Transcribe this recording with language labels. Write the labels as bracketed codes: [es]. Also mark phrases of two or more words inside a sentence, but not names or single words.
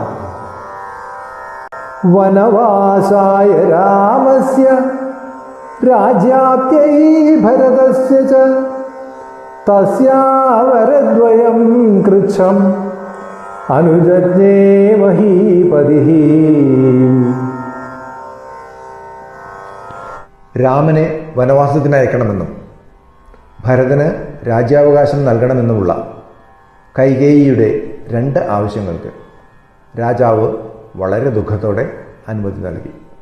[sa] वनवासाय रामस्य राज्याप्त्यै भरतस्य च तस्यावरद्वयं कृच्छम् अनुजज्ञे महीपतिः। [ml] രാമനെ വനവാസത്തിന് അയക്കണമെന്നും ഭരതന് രാജ്യാവകാശം നൽകണമെന്നുമുള്ള കൈകേയിയുടെ 2 ആവശ്യങ്ങൾക്ക് രാജാവ് വളരെ ദുഃഖത്തോടെ അനുമതി നൽകി.